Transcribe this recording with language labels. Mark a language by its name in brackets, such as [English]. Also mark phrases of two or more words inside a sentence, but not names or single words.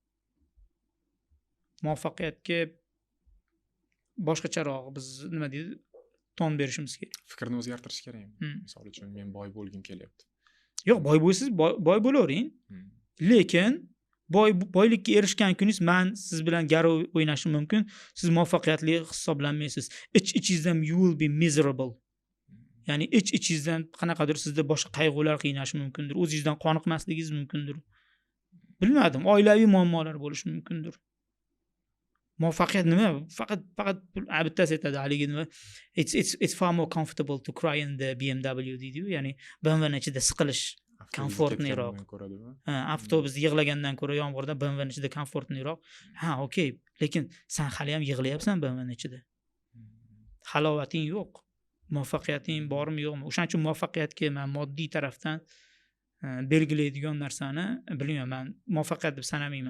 [Uzbek] Muvaffaqiyatga boshqacharoq biz nima deydi, ton berishimiz kerak. Fikrni o'zgartirish kerakmi? Misol uchun men boy bo'lgim kelyapti. Yo'q, boy bo'lsiz boy bo'lavering. Lekin boylikka erishgan kuningiz men siz bilan garov o'ynashim mumkin. Siz muvaffaqiyatli hisoblanmaysiz. Ich-ichingizdan [English] you will be miserable. [Uzbek] Ya'ni ich-ichingizdan qanaqadir sizda boshqa qayg'ular qiynashi mumkindir. O'zingizdan qoniqmasligingiz mumkindir. Bilmadim, oilaviy muammolar bo'lishi mumkindir. Muvaffaqiyat nima? Faqat bittasi aytadi, haligi nima? [English] It's far more comfortable to cry in the BMW [Uzbek] deydi-yu, ya'ni BMW ichida siqilish komfortliroq. Avtobusda yig'lagandan ko'ra yomg'irda BMW ichida komfortliroq. Ha, okey, lekin sen hali ham yig'layapsan BMW ichida. Halovating yo'q. Muvaffaqiyating bormi yo'qmi? O'shaning uchun muvaffaqiyatga men moddiy tarafdan belgilaydigan narsani bilmayman, muvaffaqiyat deb sanamayman.